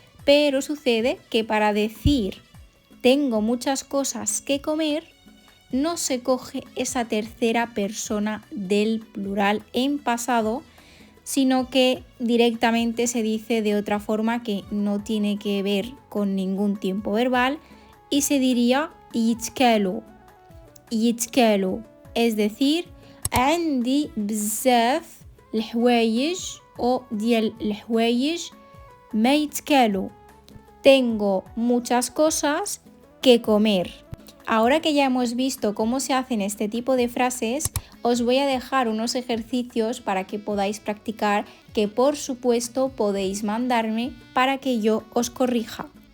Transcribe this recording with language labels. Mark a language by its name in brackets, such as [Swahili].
[Spanish] Pero sucede que para decir tengo muchas cosas que comer, no se coge esa tercera persona del plural en pasado, sino que directamente se dice de otra forma que no tiene que ver con ningún tiempo verbal y se diría yitkelu. [Arabic] يتكالوا [Spanish] es decir [Arabic] عندي بزاف الحوايج o ديال الحوايج ما يتكالوا. [Spanish] Tengo muchas cosas que comer. Ahora que ya hemos visto cómo se hacen este tipo de frases, os voy a dejar unos ejercicios para que podáis practicar, que por supuesto podéis mandarme para que yo os corrija.